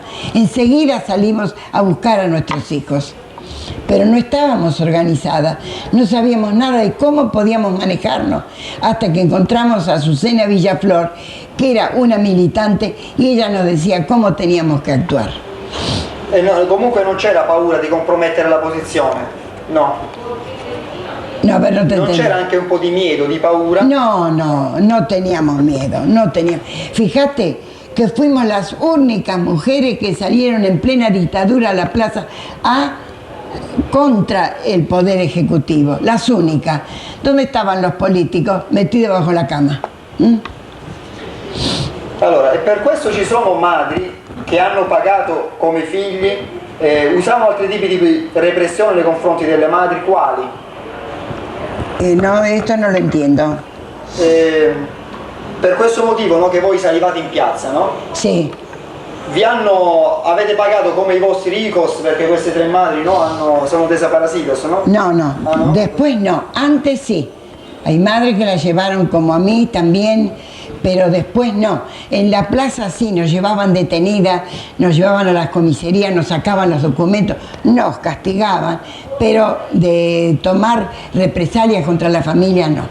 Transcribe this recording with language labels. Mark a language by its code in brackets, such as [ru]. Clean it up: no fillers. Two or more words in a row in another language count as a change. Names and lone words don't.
[es] Enseguida salimos a buscar a nuestros hijos. Pero no estábamos organizadas, no sabíamos nada de cómo podíamos manejarnos, hasta que encontramos a Azucena Villaflor, que era una militante, y ella nos decía cómo teníamos que actuar. [it] Comunque non c'era paura di compromettere la posizione? [es] No. No, pero no te [it] ¿No [es] entendí. [it] c'era anche un po' di miedo, di paura? [es] No teníamos miedo, no teníamos. Fíjate que fuimos las únicas mujeres que salieron en plena dictadura a la plaza contra el poder ejecutivo, las únicas. ¿Dónde estaban los políticos? Metidos bajo la cama. [it] Allora, e per questo ci sono madri che hanno pagato come figli, usavano altri tipi di repressione nei confronti delle madri, quali? [es] No, esto no lo entiendo. [it] Per questo motivo, no, che voi salivate in piazza, no? [es] Sí. [it] Avete pagato come i vostri hijos perché queste 3 madri sono desaparecidos, ¿no? [es] No. Ah, ¿no? Después no, antes sí. Hay madres que la llevaron como a mí también, pero después no. En la plaza sí, nos llevaban detenidas, nos llevaban a las comisarías, nos sacaban los documentos, nos castigaban, pero de tomar represalias contra la familia no.